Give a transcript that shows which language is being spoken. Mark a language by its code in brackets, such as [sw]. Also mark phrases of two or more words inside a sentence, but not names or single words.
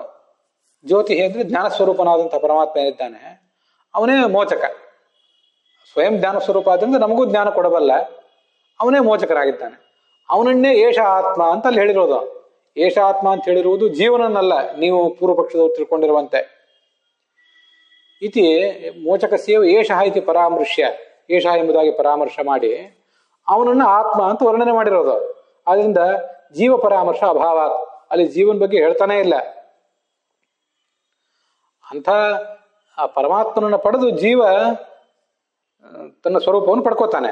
[kn] ಜ್ಯೋತಿ ಅಂದ್ರೆ ಜ್ಞಾನಸ್ವರೂಪನಾದಂತಹ ಪರಮಾತ್ಮ ಏನಿದ್ದಾನೆ ಅವನೇ ಮೋಚಕ. ಸ್ವಯಂ ಜ್ಞಾನ ಸ್ವರೂಪ ಆದ್ರಿಂದ ನಮಗೂ ಜ್ಞಾನ ಕೊಡಬಲ್ಲ, ಅವನೇ ಮೋಚಕರಾಗಿದ್ದಾನೆ. ಅವನನ್ನೇ [sa] ಏಷ ಆತ್ಮ [kn] ಅಂತ ಅಲ್ಲಿ ಹೇಳಿರೋದು. [sa] ಏಷ ಆತ್ಮ [kn] ಅಂತ ಹೇಳಿರುವುದು ಜೀವನನ್ನಲ್ಲ, ನೀವು ಪೂರ್ವ ಪಕ್ಷದವರು ತಿಳ್ಕೊಂಡಿರುವಂತೆ. [sa] ಇತಿ ಮೋಚಕಸ್ಯೇವ ಏಷಃ ಇತಿ ಪರಾಮೃಶ್ಯ, [kn] ಏಷ ಎಂಬುದಾಗಿ ಪರಾಮರ್ಶ ಮಾಡಿ ಅವನನ್ನ ಆತ್ಮ ಅಂತ ವರ್ಣನೆ ಮಾಡಿರೋದು. ಆದ್ರಿಂದ [sa] ಜೀವ ಪರಾಮರ್ಶ ಅಭಾವ, [kn] ಅಲ್ಲಿ ಜೀವನ ಬಗ್ಗೆ ಹೇಳ್ತಾನೆ ಇಲ್ಲ. ಅಂಥ ಆ ಪರಮಾತ್ಮನನ್ನು ಪಡೆದು ಜೀವ ತನ್ನ ಸ್ವರೂಪವನ್ನು ಪಡ್ಕೋತಾನೆ.